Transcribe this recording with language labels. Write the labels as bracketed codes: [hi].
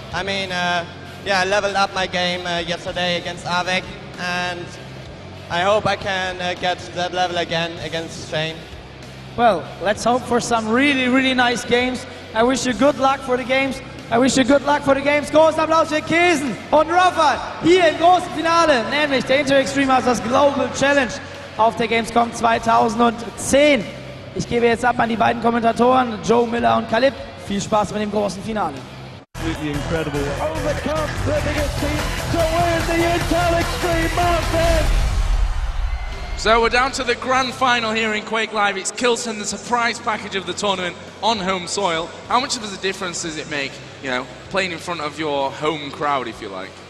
[en] I mean, yeah, I leveled up my game yesterday against AWEC, and I hope I can get that level again against Shane. Well, let's hope for some really, really nice games. I wish you good luck for the games. I wish you good luck for the games. [de] Großen Applaus für k1llsen und Rapha hier im großen Finale, nämlich der Inter Extreme Masters Global Challenge auf der Gamescom 2010. Ich gebe jetzt ab an die beiden Kommentatoren, Joe Miller und k1llsen. Viel Spaß mit dem großen Finale. [en] Absolutely incredible. Overcomes the biggest team to win the Intel Extreme Masters. So we're down to the grand final here in Quake Live. It's k1llsen, the surprise package of the tournament on home soil. How much of a difference does it make, you know, playing in front of your home crowd, if you like?